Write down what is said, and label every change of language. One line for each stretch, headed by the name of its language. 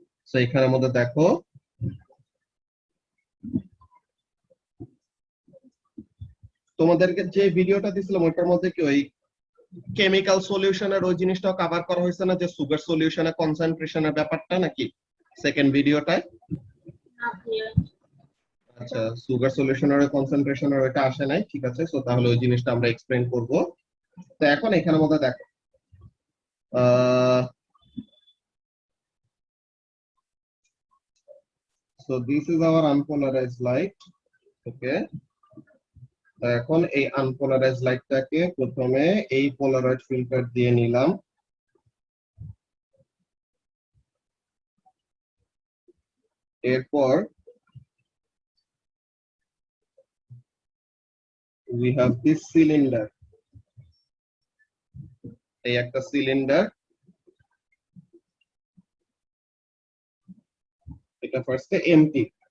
Bangla: তো এখানের মধ্যে দেখো, তোমাদেরকে যে ভিডিওটা দিছিলাম ওইটার মধ্যে কি ওই কেমিক্যাল সলিউশনের ওই জিনিসটাও কভার করা হয়েছে না, যে সুগার সলিউশনের কনসেন্ট্রেশনের ব্যাপারটা, নাকি সেকেন্ড ভিডিওটায়? আচ্ছা, সুগার সলিউশনের কনসেন্ট্রেশনের ওইটা আসে নাই, ঠিক আছে। সো তাহলে ওই জিনিসটা আমরা এক্সপ্লেইন করব। তো এখন এখানের মধ্যে দেখো,
English: so this is our unpolarized light.
Bangla: Okay, তো এখন এই আনপোলারাইজড লাইটটাকে প্রথমে এই পোলারাইজড ফিল্টার দিয়ে নিলাম। এরপর
English: we have this cylinder,
Bangla: এই একটা সিলিন্ডার, এটা ফার্স্টে এমটি।